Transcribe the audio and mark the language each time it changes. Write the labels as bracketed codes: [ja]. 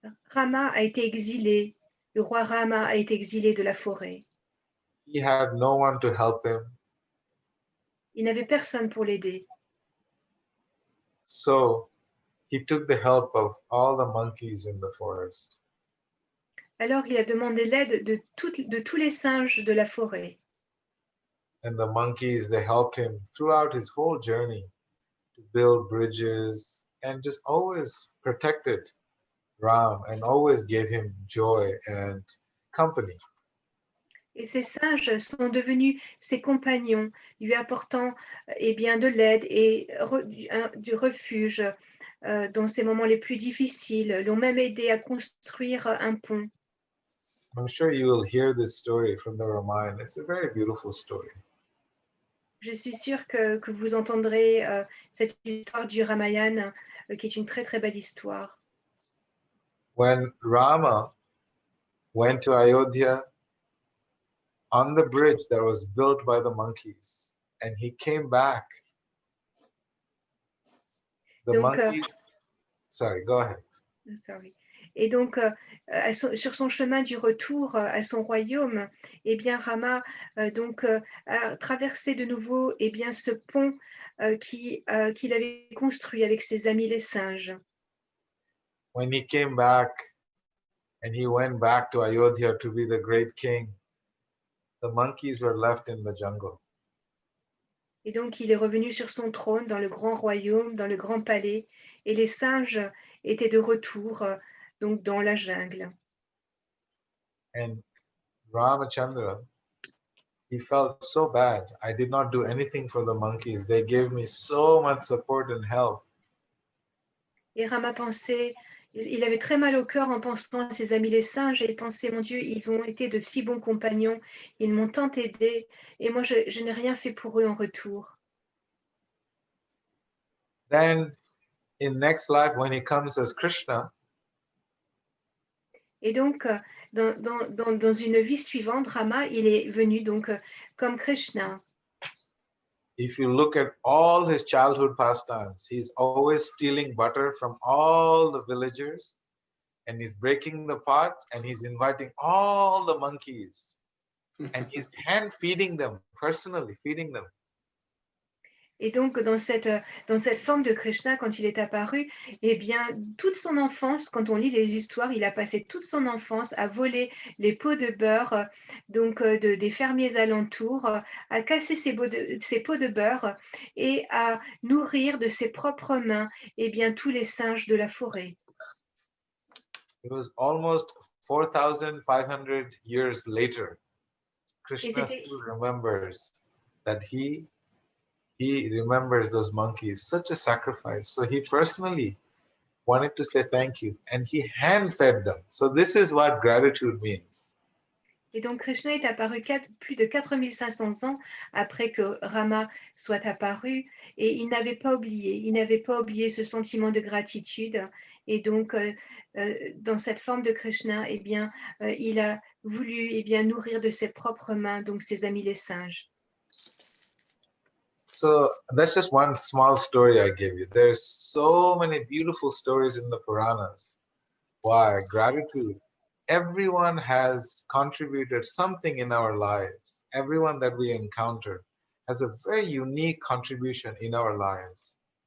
[fr] Rama a été exilé. Le roi Rama a été exilé de la forêt. [en] He had no one to help him. [fr] Il n'avait personne pour l'aider. [en] So he took the help of all the monkeys in the forest. [fr] Alors il a demandé l'aide de tous les singes de la forêt. [en] And the monkeys, they helped him throughout his whole journey to build bridges and just always protected Ram and always gave him joy and company. [fr] Et ces singes sont devenus ses compagnons, lui apportant eh bien, de l'aide et du refuge dans ces moments les plus difficiles, l'ont même aidé à construire un pont. [en] I'm sure you will hear this story from the Ramayana. It's a very beautiful story. [fr] Je suis sûre que vous entendrez cette histoire du Ramayana, qui est une très très belle histoire. [en] When Rama went to Ayodhya, on the bridge that was built by the monkeys, and he came back, the [fr] Donc, [en] monkeys, sorry, go ahead. Sorry. [fr] Et donc, sur son chemin du retour à son royaume, eh bien, Rama a traversé de nouveau eh bien, ce pont qu'il avait construit avec ses amis les singes. [en] When he came back and he went back to Ayodhya to be the great king, the monkeys were left in the jungle. [fr] Et donc, il est revenu sur son trône dans le grand royaume, dans le grand palais, et les singes étaient de retour donc dans la jungle. [en] And Ramachandra, he felt so bad. I did not do anything for the monkeys. They gave me so much support and help. [fr] Et Rama pensait, il avait très mal au cœur en pensant à ses amis les singes, et il pensait, mon Dieu, ils ont été de si bons compagnons, ils m'ont tant aidé, et moi je n'ai rien fait pour eux en retour. [en] Then in next life, when he comes as Krishna, [fr] et donc dans une vie suivante, Rama, il est venu donc comme Krishna. [en] If you look at all his childhood pastimes, he's always stealing butter from all the villagers, and he's breaking the pot, and he's inviting all the monkeys, and he's hand feeding them, personally feeding them. [fr] Et donc, dans cette forme de Krishna, quand il est apparu, eh bien, toute son enfance, quand on lit les histoires, il a passé toute son enfance à voler les pots de beurre donc des fermiers alentours, à casser ces pots de beurre et à nourrir de ses propres mains eh bien, tous les singes de la forêt. [en] It was almost 4,500 years later. Krishna still remembers that he remembers those monkeys, such a sacrifice. So he personally wanted to say thank you, and he hand-fed them. So this is what gratitude means. [fr] Et donc Krishna est apparu plus de 4500 ans après que Rama soit apparu, et il n'avait pas oublié ce sentiment de gratitude. Et donc dans cette forme de Krishna, eh bien, il a voulu eh bien, nourrir de ses propres mains donc ses amis les singes. [en] So that's just one small story I gave you. There's so many beautiful stories in the Puranas. Why? Gratitude. Everyone has contributed something in our lives. Everyone that we encounter has a very unique contribution in our lives.